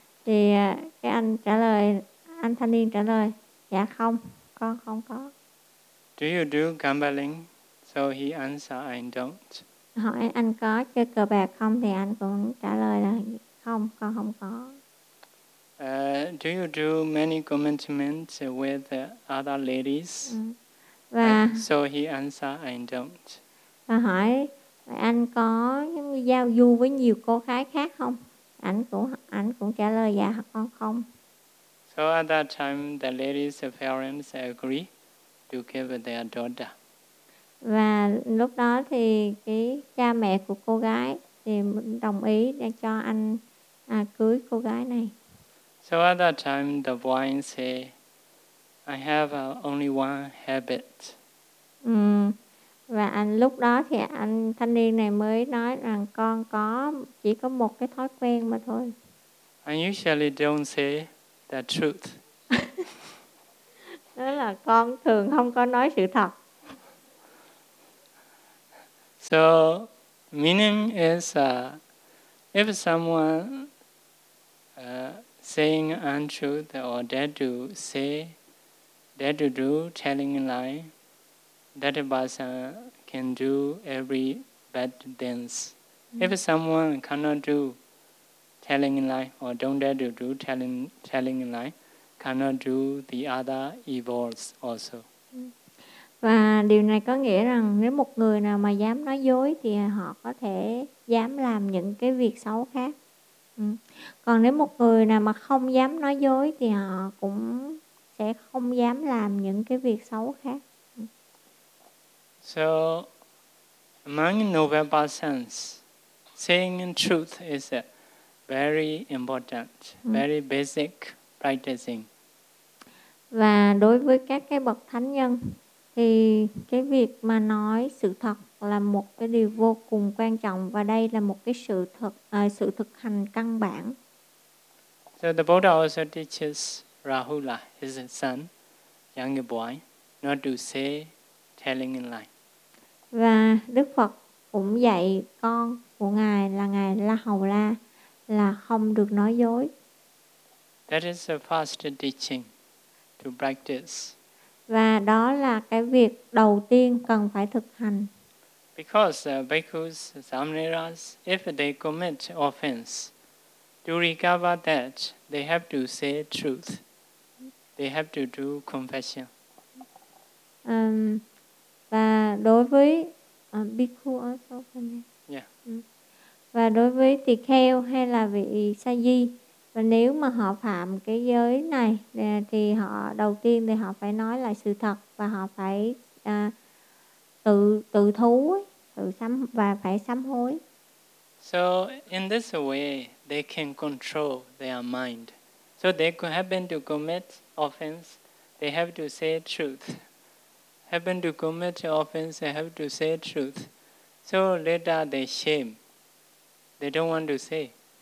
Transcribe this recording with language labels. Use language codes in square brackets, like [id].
[vi] Thì cái anh trả lời, anh thanh niên trả lời, dạ không, con không có. [en] Do you do gambling? So he answered, I don't. [vi] Hỏi anh có chơi cờ bạc không? Thì anh cũng trả lời là không, con không có. [en] Do you do many commitments with other ladies? So he answered, I don't. [vi] Và hỏi anh có giao du với nhiều cô gái khác không? Anh cũng trả lời dạ con không. [en] So at that time the ladies' parents agree to give their daughter. [vi] Và lúc đó thì cái cha mẹ của cô gái thì đồng ý để cho anh à, cưới cô gái này. [en] So at that time the boy say, I have only one habit. [vi] Và anh lúc đó thì anh thanh niên này mới nói rằng con có chỉ có một cái thói quen mà thôi. [en] I usually don't say the truth. [vi] Đó là con thường không có nói sự thật. [en] So meaning is if someone saying untruth or dare to say, dare to do, telling a lie, that person can do every bad things. If someone cannot do telling a lie or don't dare to do telling a lie, cannot do the other evils also. [vi] Và điều này có nghĩa rằng nếu một người nào mà dám nói dối thì họ có thể dám làm những cái việc xấu khác. Còn nếu một người nào mà không dám nói dối thì họ cũng sẽ không dám làm những cái việc xấu khác. [en] So, among noble persons, saying truth is very important, very basic practicing. [vi] Và đối với các cái bậc thánh nhân thì cái việc mà nói sự thật là một cái điều vô cùng quan trọng và đây là một cái sự thực hành căn bản. [en] So the Buddha also teaches Rahula, his son, younger boy, not to say telling a lie. [vi] Và Đức Phật cũng dạy con của ngài là ngài La Hầu La là không được nói dối. [en] That is the first teaching to practice. [vi] Và đó là cái việc đầu tiên cần phải thực hành. [en] Because bhikkhus, samaneras, if they commit offense, to recover that, they have to say truth. They have to do confession. [vi] Và đối với bhikkhu [en] also. Yeah. [vi] Và đối với tỳ kheo hay là vị sa di, và nếu mà họ phạm cái giới này thì họ đầu tiên thì họ phải nói lại sự thật và họ phải tự thú ấy, tự sám và phải sám hối. [en] So in this way they can control their mind. So they could happen to commit offense, they have to say truth. Happen to commit offense, they have to say truth. So later they shame. They don't want to say.